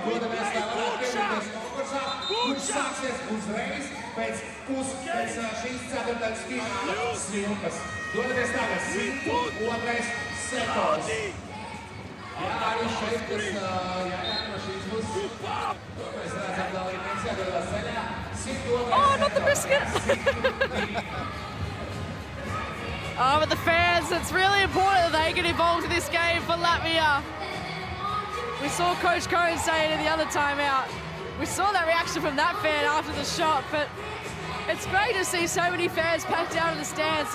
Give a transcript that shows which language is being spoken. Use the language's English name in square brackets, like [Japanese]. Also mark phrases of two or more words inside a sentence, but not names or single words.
[Latvian] Dodamies tā varētu piedalīties konkursā, kurš sāksies uzreiz pēc šīs ceturtdaļas fināla svilpas. Dodamies tagad 102. sektors. Jā, arī šeit, kas no šīs puses. Mēs redzam dalībnieks jādodas ceļā. 102. [English] Oh, not the biscuit! Oh, but the fans, it's really important that they get involved in this game for Latvia. We saw Coach Cohen say it in the other timeout. We saw that reaction from that fan after the shot, but it's great to see so many fans packed out in the stands.